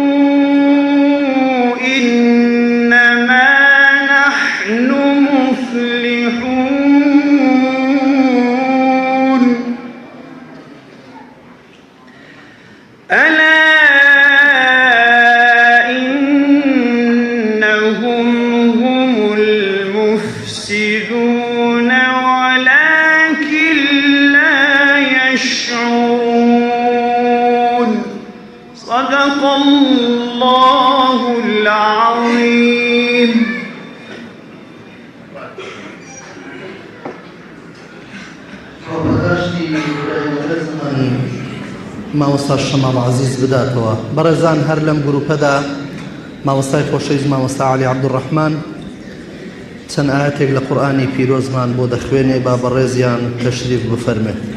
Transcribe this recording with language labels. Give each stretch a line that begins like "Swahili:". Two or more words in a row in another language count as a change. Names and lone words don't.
Arabic: إنما نحن مصلحون ألا إنهم هم المفسدون ولكن لا يشعرون الله العظيم.
Central Kurdish: مامۆستا شەماڵ عەزیز بداتەوە. بەڕێزان هەر لەم گروپەدا مامۆستای خۆشەویست مامۆستا عەلی عەبدوڕەحمان چەند ئاەتێک لە قورئانی پیرۆزمان بۆ دەخوێنێ با بەڕێزیان تەشریف بفەرمێ.